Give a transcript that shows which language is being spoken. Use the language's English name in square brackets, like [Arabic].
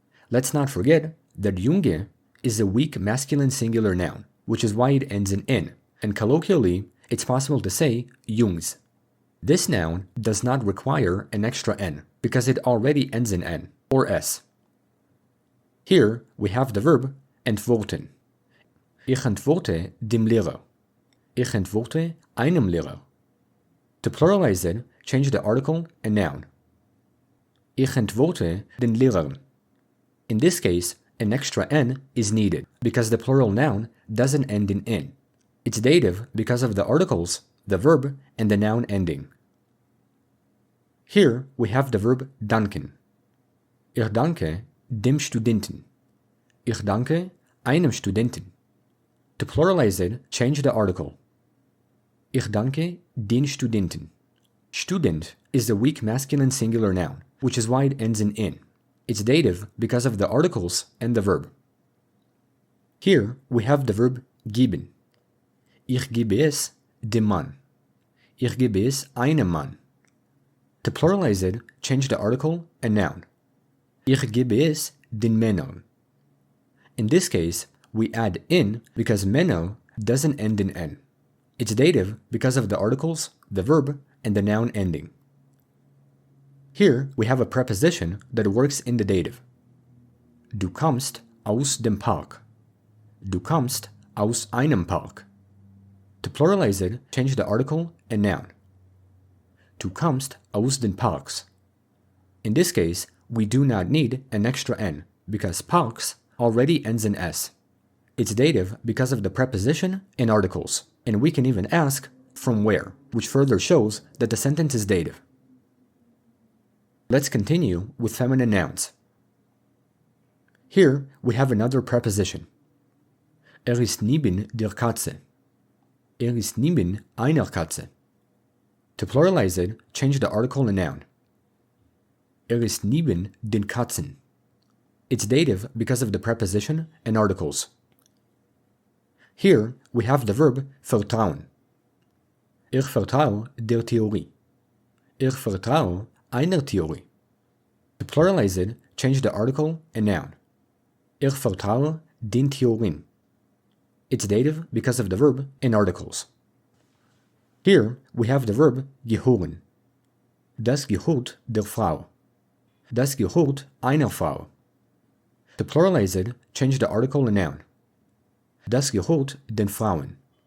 [English] Let's not forget that Junge is a weak masculine singular noun, which is why it ends in N, and colloquially, it's possible to say Jungs. This noun does not require an extra N because it already ends in N or S. Here we have the verb antworten. [German] Ich antworte dem Lehrer. Ich antworte einem Lehrer. [English] To pluralize it, change the article and noun. [German] Ich antworte den Lehrern. [English] In this case, an extra N is needed because the plural noun doesn't end in N. It's dative because of the articles, the verb, and the noun ending. Here we have the verb danken. [German] Ich danke dem Studenten. Ich danke einem Studenten. [English] To pluralize it, change the article. [German] Ich danke den Studenten. [English] Student is a weak masculine singular noun, which is why it ends in in. It's dative because of the articles and the verb. Here we have the verb geben. [German] Ich gebe es dem Mann. Ich gebe es einem Mann. [English] To pluralize it, change the article and noun. [German] Ich gebe es den Männern. [English] In this case, we add in because Männer doesn't end in n. It's dative because of the articles, the verb, and the noun ending. Here we have a preposition that works in the dative. [German] Du kommst aus dem Park. Du kommst aus einem Park. [English] To pluralize it, change the article and noun. [German] Du kommst aus den Parks. [English] In this case, we do not need an extra n because Parks already ends in s. It's dative because of the preposition and articles, and we can even ask from where, which further shows that the sentence is dative. Let's continue with feminine nouns. Here we have another preposition. [German] Ist neben der Katze. Ist neben einer Katze. [English] To pluralize it, change the article and noun. [German] Ist neben den Katzen. [English] It's dative because of the preposition and articles. Here we have the verb vertrauen. [German] Ich vertraue der Theorie. Ich vertraue einer Theorie. [English] To pluralize it, change the article and noun. [German] Ich vertraue den Theorien. [English] It's dative because of the verb and articles. Here we have the verb gehören. [German] Das gehört der Frau. Das gehört einer Frau. [English] To pluralize it, change the article and noun. [German] Das gehört den Frauen.